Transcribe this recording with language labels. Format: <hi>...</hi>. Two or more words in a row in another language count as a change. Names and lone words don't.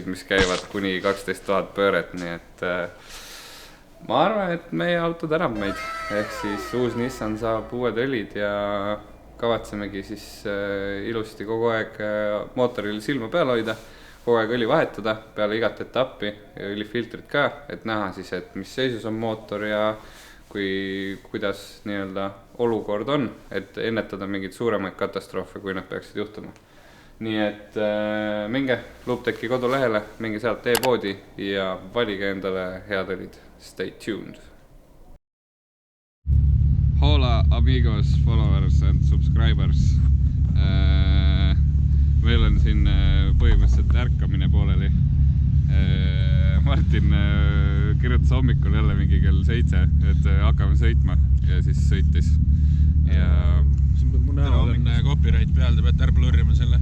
<et>mis käivad kuni 12 000 pööret, nii et ma arvan, et meie auto tänab meid, ehk siis uus Nissan saab uued õlid ja kavatsemegi siis ilusti kogu aeg mootoril silma peal hoida, kogu aeg õli vahetada peale igat etappi ja õlifiltrit ka, et näha siis, et mis seisus on mootor ja kuidas nii-öelda olukord on, et ennetada mingeid suuremaid katastroofe, kui nad peaksid juhtuma. Nii et minge Looptechi kodulehele, minge sealt e-poodi ja valige endale head õlid.</et> <en>Stay tuned!</en> <es>Hola amigos,</es> <en>followers and subscribers.</en> <et>Meil on siin põhimõtteliselt ärkamine pooleli. Martin kirjutas hommikul jälle mingi kell 7, et hakkame sõitma ja siis sõitis. Ja mu näol on copyright peal, te peate ära blurrima selle.</et>